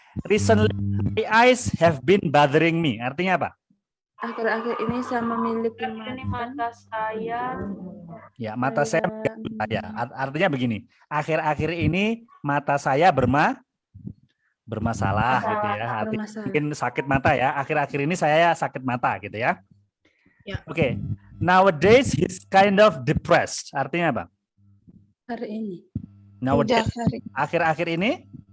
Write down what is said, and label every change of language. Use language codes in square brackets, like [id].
[en] Recently my eyes have been bothering me. [id] Artinya apa? Akhir-akhir ini sama milik Mata saya. Ya, mata saya. Ya, artinya begini. Akhir-akhir ini mata saya bermasalah gitu ya. Artinya mungkin sakit mata ya. Akhir-akhir ini saya sakit mata gitu ya. Ya. Oke. [en] Nowadays he's kind of depressed. [id] Artinya apa? hari ini. Nowadays akhir-akhir ini